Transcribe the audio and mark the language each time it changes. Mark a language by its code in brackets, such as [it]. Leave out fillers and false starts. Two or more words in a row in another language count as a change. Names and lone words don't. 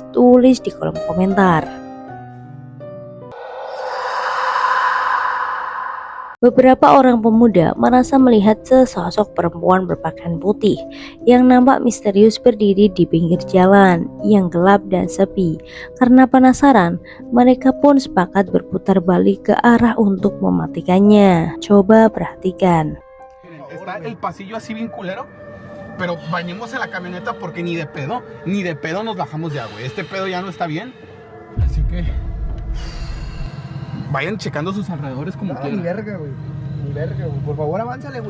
[id] Tulis di kolom komentar. Beberapa orang pemuda merasa melihat sesosok perempuan berpakaian putih yang nampak misterius berdiri di pinggir jalan yang gelap dan sepi. Karena penasaran, mereka pun sepakat berputar balik ke arah untuk mematikannya. Coba perhatikan. [es] Está el pasillo así bien culero, pero bañemos en la camioneta porque ni de pedo nos bajamos ya, güey. Este pedo ya no está bien, así que vayan checando sus alrededores como Ni quieran. verga, güey. Ni verga, güey. Por favor, avánzale, güey.